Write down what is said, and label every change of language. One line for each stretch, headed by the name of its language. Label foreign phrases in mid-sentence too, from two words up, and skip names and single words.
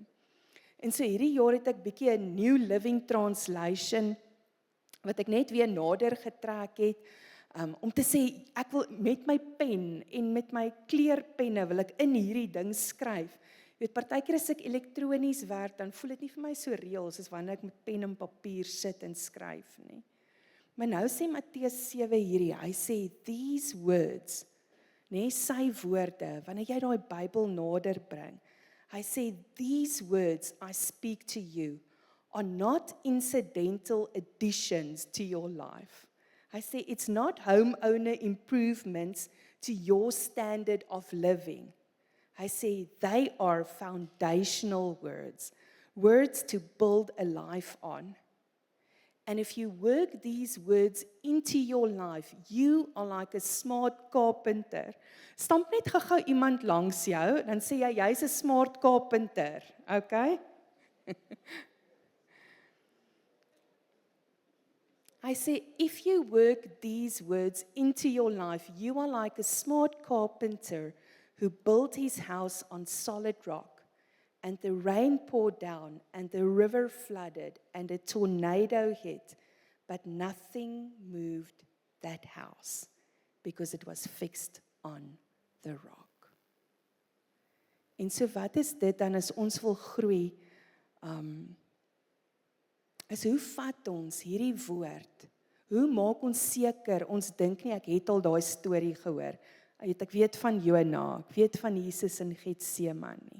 Afrikaans: En so hierdie jaar het ek bietjie 'n New Living Translation wat ek net weer nader getrek het, om te sê, ek wil met my pen en met my kleurpenne wil ek in hierdie ding skryf. Jy weet, partykeer as ek elektronies werk, dan voel dit nie vir my so reël soos wanneer ek met pen en papier sit en skryf nie. Maar nou sê Matteus 7 hierdie, hy sê,
English: these words,
Afrikaans: sy woorde, wanneer jy daai Bybel nader bring, hy sê,
English: these words I speak to you are not incidental additions to your life. I say it's not homeowner improvements to your standard of living. I say they are foundational words, words to build a life on. And if you work these words into your life, you are like a smart carpenter.
Afrikaans: Stamp net gou iemand langs jou, dan sê jy, jy's 'n
English: smart carpenter,
Afrikaans: okay? Hy sê,
English: if you work these words into your life, you are like a smart carpenter who built his house on solid rock. And the rain poured down, and the river flooded, and a tornado hit, but nothing moved that house because it was fixed on the rock.
Afrikaans: En so wat is dit dan as ons wil groei? Is hoe vat ons hierdie woord? Hoe maak ons seker, ons dink nie, ek het al daai storie gehoor. Ek weet van Jona, ek weet van Jesus in Getsemane.